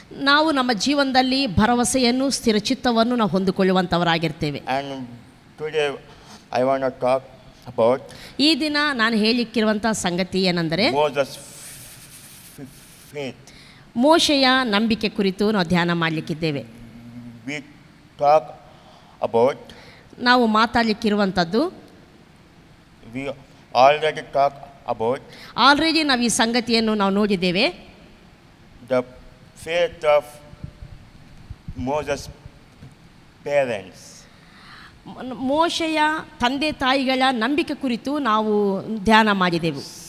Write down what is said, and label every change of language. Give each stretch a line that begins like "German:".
Kannada: ನಾವು ನಮ್ಮ ಜೀವನದಲ್ಲಿ ಭರವಸೆಯನ್ನು ಸ್ಥಿರಚಿತ್ತವನ್ನು ನಾವು ಹೊಂದಿಕೊಳ್ಳುವಂಥವರಾಗಿರ್ತೇವೆ.
English: And today I want to talk about
Kannada: ಈ ದಿನ ನಾನು ಹೇಳಿಕ್ಕಿರುವಂಥ ಸಂಗತಿ ಏನೆಂದರೆ
English: Moses' faith.
Kannada: ಮೋಶೆಯ ನಂಬಿಕೆ ಕುರಿತು ನಾವು ಧ್ಯಾನ ಮಾಡಲಿಕ್ಕಿದ್ದೇವೆ.
English: We talk about,
Kannada: ನಾವು ಮಾತಾಡಲಿಕ್ಕಿರುವಂಥದ್ದು,
English: we already talk about
Kannada: already ನಾವು ಈ ಸಂಗತಿಯನ್ನು ನಾವು ನೋಡಿದ್ದೇವೆ.
English: the faith of Moses' parents.
Kannada: ಮೋಶೆಯ ತಂದೆ ತಾಯಿಗಳ ನಂಬಿಕೆ ಕುರಿತು ನಾವು ಧ್ಯಾನ ಮಾಡಿದೆವು.